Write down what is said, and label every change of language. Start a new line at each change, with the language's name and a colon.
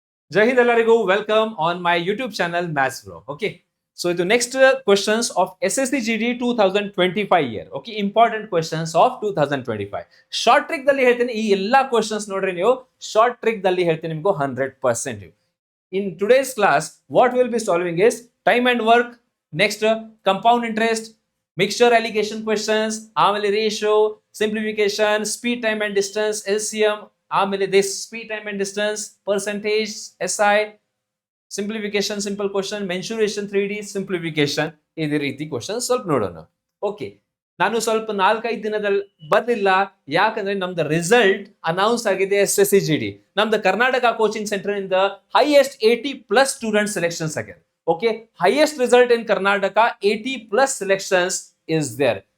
English: Jai Hind
Kannada: ಎಲ್ಲರಿಗೂ
English: Welcome on my YouTube channel maths bro. Okay, so ಇದು next questions of SSC GD 2025 year. Okay, important questions of 2025.
Kannada: Short trick ದಲ್ಲಿ ಹೇಳ್ತೀನಿ, ಈ ಎಲ್ಲಾ questions ನೋಡ್ರಿ ನೀವು. ಶಾರ್ಟ್ ಟ್ರಿಕ್ ದಲ್ಲಿ ಹೇಳ್ತೀನಿ ನಿಮ್ಗೆ 100%.
English: In today's class, what we'll be solving is time and work, next compound interest, mixture allocation questions,
Kannada: ಆಮೇಲೆ
English: ratio, simplification, speed, time and distance, LCM, ಆಮೇಲೆ this speed, time and distance, percentage, SI, simplification, simple question, mensuration, 3D, simplification,
Kannada: ಇದೇ ರೀತಿ question ಸ್ವಲ್ಪ ನೋಡೋಣ. Okay, ನಾನು ಸ್ವಲ್ಪ 4-5 ದಿನದಲ್ಲಿ ಬರ್ಲಿಲ್ಲ, ಯಾಕಂದ್ರೆ ನಮ್ದು ರಿಸಲ್ಟ್ ಅನೌನ್ಸ್ ಆಗಿದೆ SSC GD. ನಮ್ದು ಕರ್ನಾಟಕ ಕೋಚಿಂಗ್ ಸೆಂಟರ್ ಇಂದ ಹೈಯೆಸ್ಟ್ 80+ ಸ್ಟೂಡೆಂಟ್ ಸೆಲೆಕ್ಷನ್ಸ್ ಆಗಿದೆ.
English: Okay, highest result in Karnataka, 80+ selections is there.